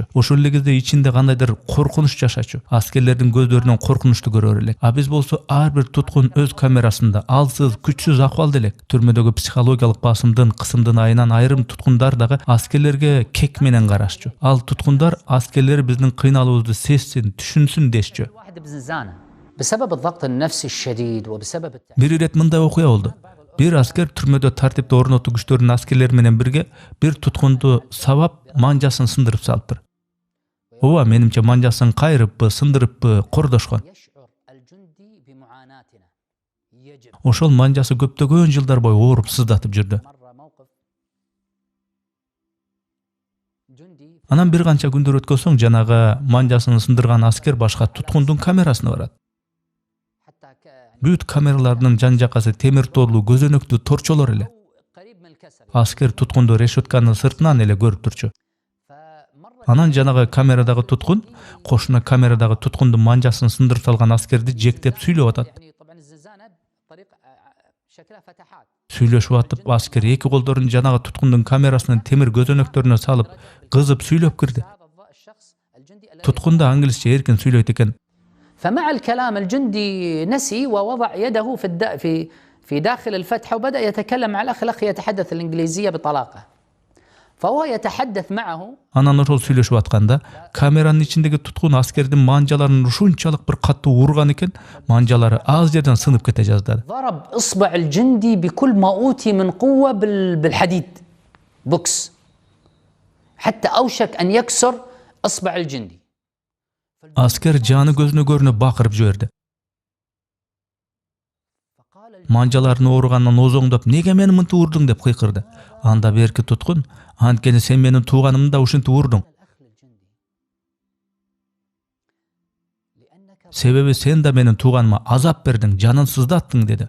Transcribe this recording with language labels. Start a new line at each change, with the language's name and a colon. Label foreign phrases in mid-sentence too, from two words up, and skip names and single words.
Kyrgyz: Ошол эле кезде ичинде кандайдыр коркунуч жашачу. Аскерлердин көздөрүнөн коркунучту көрөр элек. А биз болсо ар бир туткун өз камерасында алсыз, күчсүз акыбалда элек. Түрмөдөгү психологиялык басымдын, кысымдын айынан айрым туткундар дагы аскерлерге кек менен карашчу. Ал туткундар аскерлер биздин кыйналуубузду сезсин, түшүнсүн дешчү.
Arabic: واحد بزنزانة بسبب الضغط النفسي الشديد وبسبب
Kyrgyz: Бир ирет мындай окуя болду. Бир аскер түрмөдө тартипти орнотуу күчтөрүнүн аскерлери менен бирге бир туткунду сабап манжасын сындырып салыптыр. Ооба, менимче манжасын кайрыппы, сындырыппы, кордошкон.
Arabic: يشعر الجندي بمعاناتنا. يجب
Kyrgyz: Ошол манжасы көптөгөн жылдар бою ооруп сыздатып жүрдү.
Arabic: مرة موقف جندي
Kyrgyz: Анан бир канча күндөр өткөн соң жанагы манжасын сындырган аскер башка туткундун камерасына барат.
Arabic: حتى
Kyrgyz: Бүт камералардын жан жакасы темир торлуу көзөнөктүү торчолор эле.
Arabic: قريب من الكسر.
Kyrgyz: Аскер туткунду решетканын сыртынан эле көрүп турчу.
Arabic: فمرة
Kyrgyz: Анан жанагы камерадагы туткун, кошуна камерадагы туткундун манжасын сындырып салган аскерди жектеп сүйлөп атат.
Arabic: يعني طبعا الزنزانة بطريقة شكلها فتحات
Kyrgyz: Сүйлөшүп атып, аскер эки колдорун жанагы туткундун камерасынын темир көзөнөктөрүнө салып, кызып сүйлөп кирди. Туткун да англисче эркин сүйлөйт экен.
Arabic: فمع الكلام الجندي نسي ووضع يده في داخل الفتحة وبدأ يتكلم مع الأخ يتحدث الإنجليزية بطلاقة فهو يتحدث معه.
Kyrgyz: Анан ошол сүйлөшүп атканда камеранын ичиндеги туткун аскердин манжаларын ушунчалык бир катуу урган экен, манжалары аз жерден сынып кете жаздады.
Arabic: ضرب إصبع الجندي بكل ما أوتي من قوة بالحديد بوكس حتى أوشك أن يكسر إصبع الجندي.
Kyrgyz: Asker жаны көзүнө көрүнө бакырып жиберди. Манжаларын ооругандан озоңдоп, "Неге мени мынтип урдуң?" деп кыйкырды. Анда берки туткун, "Анткени сен менин тууганымды да ушинтип урдуң. Себеби сен да менин тууганыма азап бердиң, жанын сыздаттың" деди.